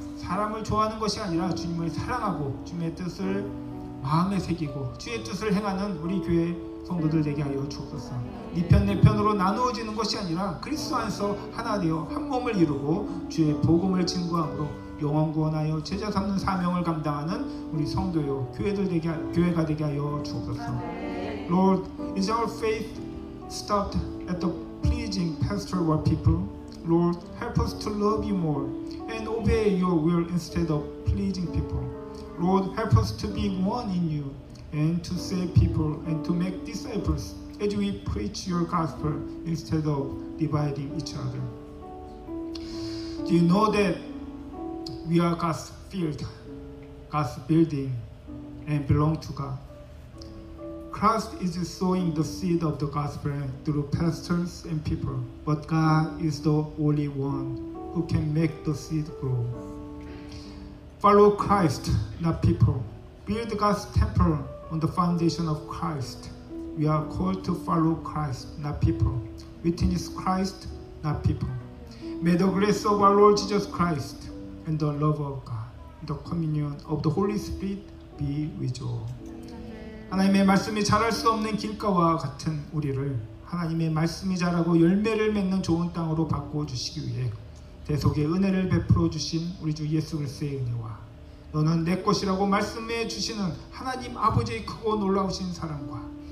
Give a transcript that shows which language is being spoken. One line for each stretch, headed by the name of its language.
Korean: 사람을 좋아하는 것이 아니라 주님을 사랑하고 주님의 뜻을 마음에 새기고 주의 뜻을 행하는 우리 교회 성도들 되게 하여 주옵소서. 네 편 내 편으로 나누어지는 것이 아니라 그리스도 안에서 하나 되어 한 몸을 이루고 주의 복음을 증거함으로 영원 구원하여 제자 삼는 사명을 감당하는 우리 성도요 교회가 되게 하여 주옵소서.
English: Lord, is our faith stopped at the pleasing pastor or people? Lord, help us to love you more and obey your will instead of pleasing people. Lord, help us to be one in you and to save people and to make disciples as we preach your gospel instead of dividing each other. Do you know that we are God's field, God's building, and belong to God? Christ is sowing the seed of the gospel through pastors and people, but God is the only one who can make the seed grow. Follow Christ, not people. Build God's temple on the foundation of Christ. We are called to follow Christ, not people. Witness Christ, not people. May the grace of our Lord Jesus Christ and the love of God, the communion of the Holy Spirit be with you.
Korean: 하나님의 말씀이 자랄 수 없는 길가와 같은 우리를 하나님의 말씀이 자라고 열매를 맺는 좋은 땅으로 바꾸어 주시기 위해 대속의 은혜를 베풀어 주신 우리 주 예수 그리스도의 은혜와 너는 내 것이라고 말씀해 주시는 하나님 아버지의 크고 놀라우신 사랑과